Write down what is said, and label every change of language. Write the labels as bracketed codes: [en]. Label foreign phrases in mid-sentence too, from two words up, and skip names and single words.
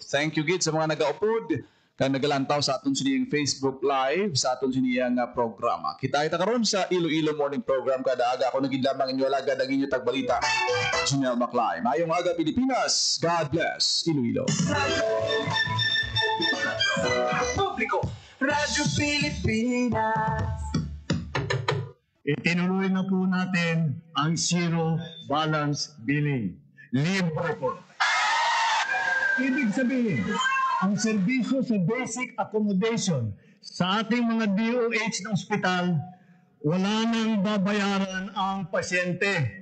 [en] Thank you [hil] gid sa mga nagaupod kag nagalantaw sa aton siniyang [en] Facebook Live [hil] sa aton siniyang programa. Kita karon sa Iloilo Morning Program kada aga. Ako naging lamang inyo alagad ang inyo tagbalita. Junel Maclay. Mayong aga Pilipinas. [en] God bless [hil] Iloilo. [tl] Publiko, Radyo Pilipinas. Itinuloy na po natin ang zero balance billing. Libre po. Ibig sabihin, ang serbisyo sa basic accommodation sa ating mga DOH ng ospital, wala nang babayaran ang pasyente.